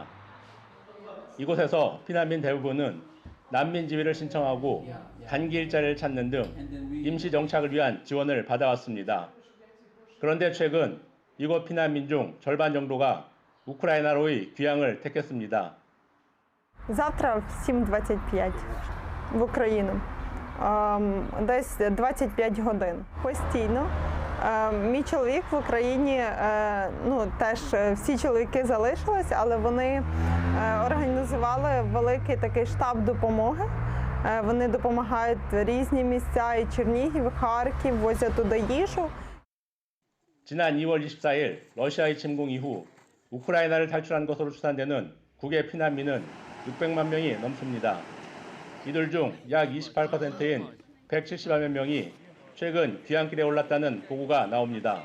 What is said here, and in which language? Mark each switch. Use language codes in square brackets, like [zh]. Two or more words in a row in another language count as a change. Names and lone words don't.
[ko] 이곳에서 피난민 대부분은 난민 지위를 신청하고 단기 일자리를 찾는 등 임시 정착을 위한 지원을 받아왔습니다. 그런데 최근 이곳 피난민 중 절반 정도가 우크라이나로의 귀향을 택했습니다. [uk] Завтра в 7:25 в Україну. Десь 25 годин. Постійно. Мій чоловік в Україні, теж всі чоловіки залишились, але вони організували великий такий штаб допомоги. Вони допомагають різні місця, і Чернігів, і Харків, возять туди їжу. [ko] 지난 2월 24일 러시아의 침공 이후 우크라이나를 탈출한 것으로 추산되는 국외 피난민은 600만 명이 넘습니다. 이들 중 약 28%인 170만 명이 최근 귀향길에 올랐다는 보고가 나옵니다.